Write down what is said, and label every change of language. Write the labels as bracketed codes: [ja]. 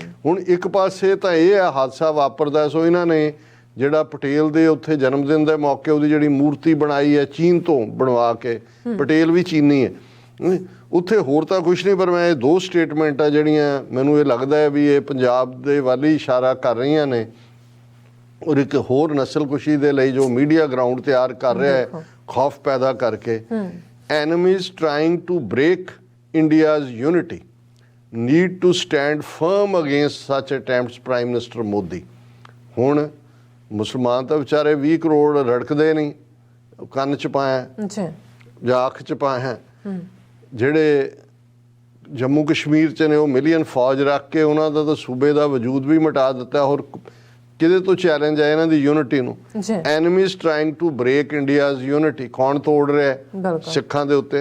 [pa] ਹੁਣ ਇੱਕ ਪਾਸੇ ਤਾਂ ਇਹ ਹੈ ਹਾਦਸਾ ਵਾਪਰਦਾ, ਸੋ ਇਹਨਾਂ ਨੇ ਜਿਹੜਾ ਪਟੇਲ ਦੇ ਉੱਥੇ ਜਨਮ ਦਿਨ ਦੇ ਮੌਕੇ ਉਹਦੀ ਜਿਹੜੀ ਮੂਰਤੀ ਬਣਾਈ ਹੈ ਚੀਨ ਤੋਂ ਬਣਵਾ ਕੇ, ਪਟੇਲ ਵੀ ਚੀਨੀ ਹੈ, ਉੱਥੇ ਹੋਰ ਤਾਂ ਕੁਛ ਨਹੀਂ। ਪਰ ਮੈਂ ਇਹ 2 ਸਟੇਟਮੈਂਟਾਂ ਜਿਹੜੀਆਂ ਮੈਨੂੰ ਇਹ ਲੱਗਦਾ ਹੈ ਵੀ ਇਹ ਪੰਜਾਬ ਦੇ ਵੱਲ ਹੀ ਇਸ਼ਾਰਾ ਕਰ ਰਹੀਆਂ ਨੇ, ਔਰ ਇੱਕ ਹੋਰ ਨਸਲਕੁਸ਼ੀ ਦੇ ਲਈ ਜੋ ਮੀਡੀਆ ਗਰਾਊਂਡ ਤਿਆਰ ਕਰ ਰਿਹਾ ਹੈ ਖੌਫ ਪੈਦਾ ਕਰਕੇ। [en] Enemies trying to break India's unity need to stand firm against such attempts, Prime Minister Modi। [pa] ਹੁਣ ਮੁਸਲਮਾਨ ਤਾਂ ਵਿਚਾਰੇ 20 ਕਰੋੜ ਰੜਕਦੇ ਨਹੀਂ, ਕੰਨ 'ਚ ਪਾਇਆ ਜਾਂ ਅੱਖ 'ਚ ਪਾਇਆ, ਜਿਹੜੇ ਜੰਮੂ ਕਸ਼ਮੀਰ 'ਚ ਨੇ ਉਹ ਮਿਲੀਅਨ ਫੌਜ ਰੱਖ ਕੇ ਉਹਨਾਂ ਦਾ ਤਾਂ ਸੂਬੇ ਦਾ ਵਜੂਦ ਵੀ ਮਿਟਾ ਦਿੱਤਾ। ਹੋਰ ਕਿਹਦੇ ਤੋਂ ਚੈਲੰਜ ਹੈ ਇਹਨਾਂ ਦੀ ਯੂਨਿਟੀ ਨੂੰ? [en] Enemies trying to break India's unity. [pa] ਕੌਣ ਤੋੜ ਰਿਹਾ? ਸਿੱਖਾਂ ਦੇ ਉੱਤੇ।